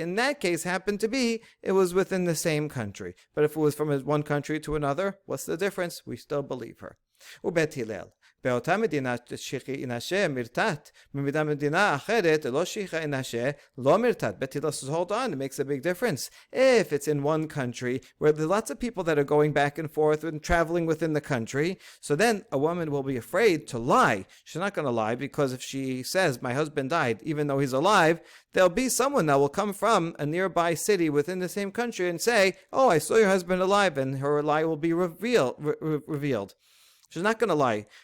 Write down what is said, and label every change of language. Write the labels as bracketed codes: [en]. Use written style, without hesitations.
[en] In that case, happened to be, it was within the same country. But if it was from one country to another, what's the difference? We still believe her. Bet [he] באותה מדינה שכי ינשה מרתת, במדינה אחרת לא שכי ינשה לא מרתת. [en] Bet Hillel says, hold on, it makes a big difference. If it's in one country where there are lots of people that are going back and forth and traveling within the country, so then a woman will be afraid to lie. She's not going to lie, because if she says, my husband died, even though he's alive, there'll be someone that will come from a nearby city within the same country and say, oh, I saw your husband alive, and her lie will be revealed. She's not going to lie.